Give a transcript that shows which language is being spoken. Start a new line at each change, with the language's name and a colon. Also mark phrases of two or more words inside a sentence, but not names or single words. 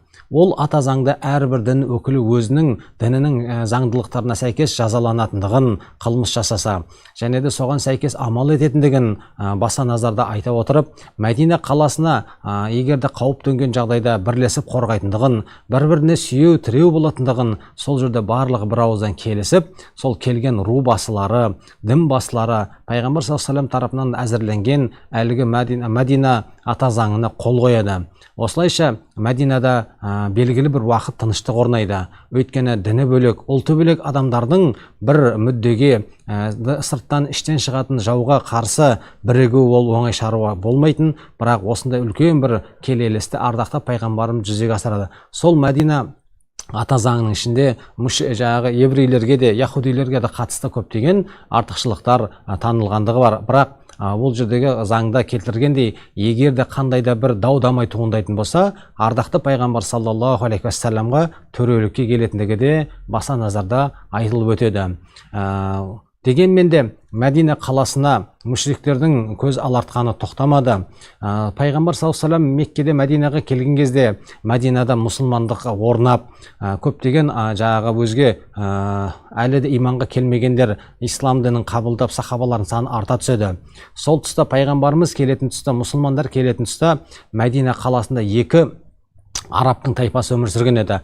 Kazakh: Ол ата заңда әрбір дін өкілі өзінің дінінің заңдылықтарына сәйкес жазаланатындығын қылмыс жасаса, және де соған сәйкес амал ететіндігін баса назарда айта отырып, Мәдина қаласына егер де қауіп төнген жағдайда бірлесіп қорғайтындығын, бір-біріне сүйеу тіреу болатындығын сол жерде барлығы бір ауыздан келісіп, сол келген ру басылары, дін басылары пайғамбар
Arabic: صلى الله عليه وسلم
Kazakh: тарапынан әзірленген әлгі Мәдина ата заңына қол қояды. Осылайша Мәдинада белгілі бір уақыт тыныштық орнайды. Өйткені діні бөлек, ұлты бөлек адамдардың бір мүддеге сырттан іштен шығатын жауға қарсы бірігу ол оңай шаруа болмайтын, бірақ осындай үлкен бір келелісті ардақты пайғамбарымыз жүзеге асырады. Сол Мәдина ата заңының ішінде жаңағы еврейлерге де, яһудилерге де қатысты көптеген артықшылықтар танылғандығы бар. Бірақ бұл жердегі заңда келтіргендей, егер де қандай да бір дау-дамай туындайтын болса, ардақты пайғамбар саллаллаху алейхи ва салламға төрелікке келетіндігі де баса назарда айтылып өтеді. Дегенмен де Мәдина қаласына мүшриктердің көз алартқаны тоқтамады. Пайғамбар
Arabic: صلى الله عليه وسلم
Kazakh: Меккеде Мәдинаға келген кезде Мәдинада мұсылмандық орнап, көптеген жаңағы өзге әлі де иманға келмегендер ислам дінін қабылдап сахабалардың саны арта түседі. Сол тұста пайғамбарымыз келетін тұста, мұсылмандар келетін тұста Мәдина қаласында екі арабтың тайпасы өмір сүрген еді.